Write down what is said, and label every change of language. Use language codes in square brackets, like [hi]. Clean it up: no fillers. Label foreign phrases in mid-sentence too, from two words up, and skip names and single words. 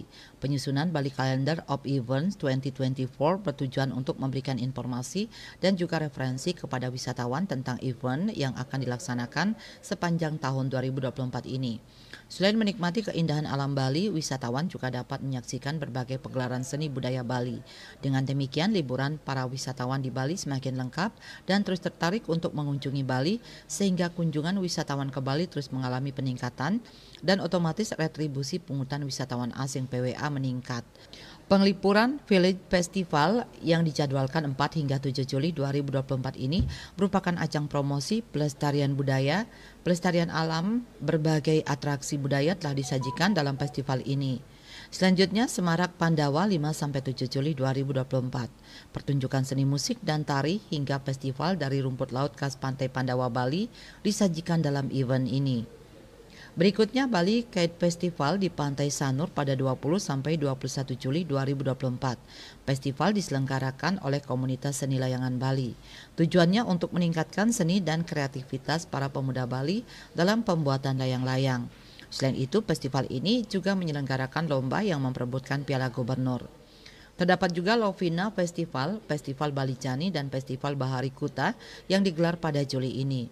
[id] Penyusunan Bali Calendar of Events 2024 bertujuan untuk memberikan informasi dan juga referensi kepada wisatawan tentang event yang akan dilaksanakan sepanjang tahun 2024 ini. Selain menikmati keindahan alam Bali, wisatawan juga dapat menyaksikan berbagai pegelaran seni budaya Bali. Dengan demikian, liburan para wisatawan di Bali semakin lengkap dan terus tertarik untuk mengunjungi Bali, sehingga kunjungan wisatawan ke Bali terus mengalami peningkatan dan otomatis retribusi pungutan wisatawan asing PWA meningkat. Penglipuran Village Festival yang dijadwalkan 4 hingga 7 Juli 2024 ini merupakan ajang promosi pelestarian budaya, pelestarian alam, berbagai atraksi budaya telah disajikan dalam festival ini. Selanjutnya, Semarak Pandawa 5-7 Juli 2024. Pertunjukan seni musik dan tari hingga festival dari rumput laut khas Pantai Pandawa Bali disajikan dalam event ini. Berikutnya, Bali Kite Festival di Pantai Sanur pada 20-21 Juli 2024. Festival diselenggarakan oleh komunitas seni layangan Bali. Tujuannya untuk meningkatkan seni dan kreativitas para pemuda Bali dalam pembuatan layang-layang. Selain itu, festival ini juga menyelenggarakan lomba yang memperebutkan Piala Gubernur. Terdapat juga Lovina Festival, Festival Bali Jani, dan Festival Bahari Kuta yang digelar pada Juli ini.